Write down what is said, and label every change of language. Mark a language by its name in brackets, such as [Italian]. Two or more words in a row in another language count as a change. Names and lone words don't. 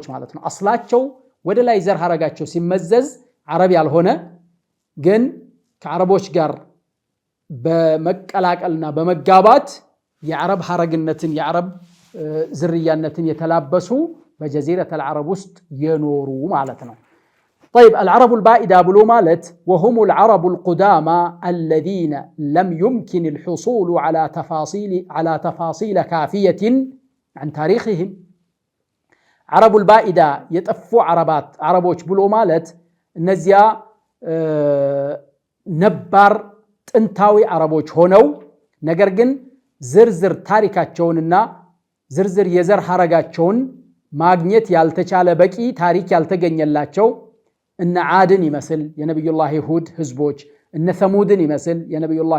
[Amharic] ማለት ነው። አስላቸው ወደ ላይ ዘር ሐረጋቸው ሲመዘዝ አረብ ያልሆነ ግን ከአረቦች ጋር በመቀላቀልና በመጋባት የአረብ ሐረግነትን የአረብ ዝርያነትን የተላበሱ በጀዚረተ العرب ውስጥ የኖሩ ማለት ነው። [Arabic] طيب العرب البائدة [Amharic] ብሎ ማለት [Arabic] وهم العرب القدامى الذين لم يمكن الحصول على تفاصيل كافية عن تاريخهم. عرب البائدة [Amharic] የጠፉ አረቦች ብሎ ማለት እነዚያ ነባር ጥንታዊ አረቦች ሆነው ነገር ግን ዝርዝር ታሪካቸውንና ዝርዝር የዘር ሐረጋቸውን ማግኘት ያልተቻለ በቂ ታሪክ ያልተገኘላቸው እነ ዓድን ይመስል የነብዩላህ ሁድ ህዝቦች፣ እነ ሰሙድን ይመስል የነብዩላህ